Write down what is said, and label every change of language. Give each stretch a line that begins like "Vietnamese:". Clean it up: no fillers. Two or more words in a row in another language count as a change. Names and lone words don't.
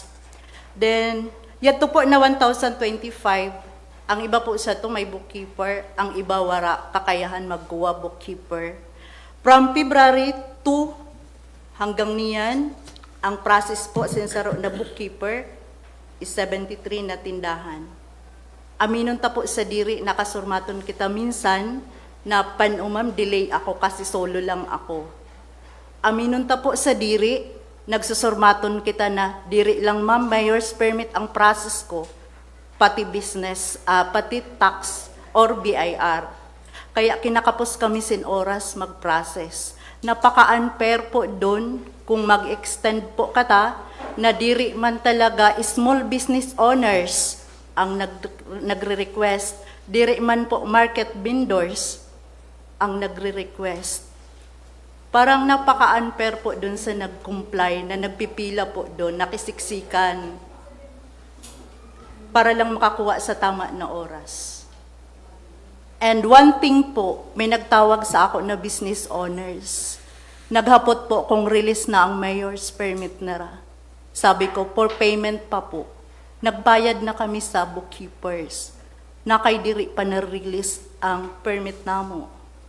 Bikol: Then, yato po na 1,025, ang iba po sa to may bookkeeper, ang iba wara, kakayahan magkuha bookkeeper.
English: From February
Bikol: 2 hanggang niyan, ang process po sinsaro na bookkeeper is 73 na tindahan. Aminon ta po sa diri, nakasurmaton kita minsan, na panumam delay ako kasi solo lang ako. Aminon ta po sa diri, nagsusurmaton kita na diri lang ma'am,
English: mayor's permit
Bikol: ang process ko, pati business, pati tax or BIR. Kaya kinakapos kami sin oras mag-process. Napaka-unfair po doon kung mag-extend po kata na diri man talaga
English: small business owners
Bikol: ang nagre-request, diri man po
English: market vendors
Bikol: ang nagre-request. Parang napaka-unfair po doon sa nag-comply, na nagpipila po doon, nakisiksikan, para lang makakuha sa tama na oras.
English: And one thing
Bikol: po, may nagtawag sa ako na
English: business owners.
Bikol: Naghapot po kung release na ang mayor's permit na ra.
Filipino: Sabi ko,
English: for payment
Filipino: pa po. Nagbayad na kami sa bookkeepers.
Bikol: Nakaidiri pa na-release ang permit namo.